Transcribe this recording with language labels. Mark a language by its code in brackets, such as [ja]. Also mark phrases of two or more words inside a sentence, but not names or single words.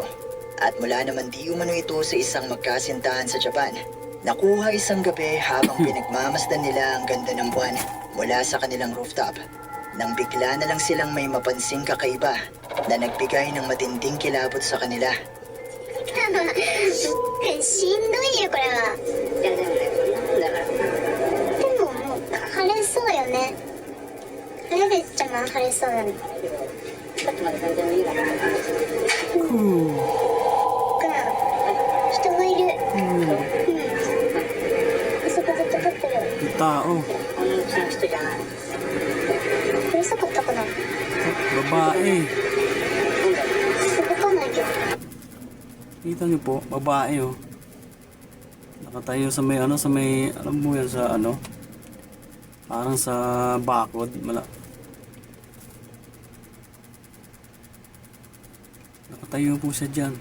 [tl] At mula naman di umano ito sa isang magkasintahan sa Japan. Nakuha isang gabi habang pinagmamasdan nila ang ganda ng buwan mula sa kanilang rooftop. Nang bigla na lang silang may mapansing kakaiba na nagbigay ng matinding kilabot sa kanila. [ja] しんどいよこれは。いやでもねこんなもんだからでももう晴れそうよね。晴れでちゃま晴れそうだね。ちょっと待って全然いいかな。人がいる。あそこずっと立ってる。 [tl] Tao, [ja] このうちの人じゃない。うるさかったかな。 [tl] babae. [ja] わかんないけど。 [tl] Kita niyo po, babae oh. Nakatayo sa may sa may alam mo yan sa parang sa bakod, nakatayo po siya diyan.